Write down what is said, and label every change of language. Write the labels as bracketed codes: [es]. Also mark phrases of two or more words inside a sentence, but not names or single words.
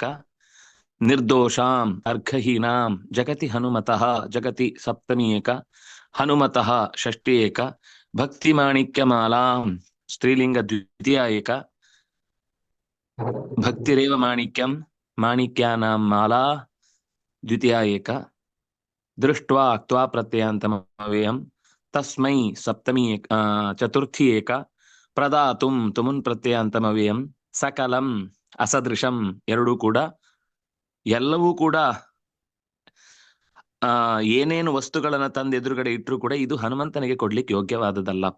[sa] ನಿರ್ದೋಷಾಂ ಅರ್ಘಹೀನಾಂ ಜಗತಿ ಹನುಮತಃ ಜಗತಿ ಸಪ್ತಮಿ ಏಕ. ಹನುಮತಃ ಷಷ್ಠಿ ಏಕ. ಭಕ್ತಿ ಮಾಣಿಕ್ಯಮಾಲಾಂ ಸ್ತ್ರೀಲಿಂಗ ದ್ವಿತೀಯ ಏಕ. ಭಕ್ತಿರೇವ ಮಾಣಿಕ್ಯಂ ಮಾಣಿಕ್ಯಾನಾಂ ಮಾಲಾ ದ್ವಿತೀಯ ಏಕ. ದೃಷ್ಟ್ವಾ ತ್ವಾ ಪ್ರತ್ಯಯಾಂತಮವ್ಯಯಂ ತಸ್ಮೈ ಸಪ್ತಮಿ ಚತುರ್ಥಿ ಏಕ. ಪ್ರದಾತುಂ ತುಮುನ್ ಪ್ರತ್ಯಯಾಂತಮವ್ಯಯಂ ಸಕಲಂ ಅಸದೃಶಂ [kn] ಎರಡೂ ಕೂಡ. ಎಲ್ಲವೂ ಕೂಡ ಏನೇನು ವಸ್ತುಗಳನ್ನ ತಂದು ಎದುರುಗಡೆ ಇಟ್ಟರು ಕೂಡ ಇದು ಹನುಮಂತನಿಗೆ ಕೊಡ್ಲಿಕ್ಕೆ ಯೋಗ್ಯವಾದದಲ್ಲಪ್ಪ.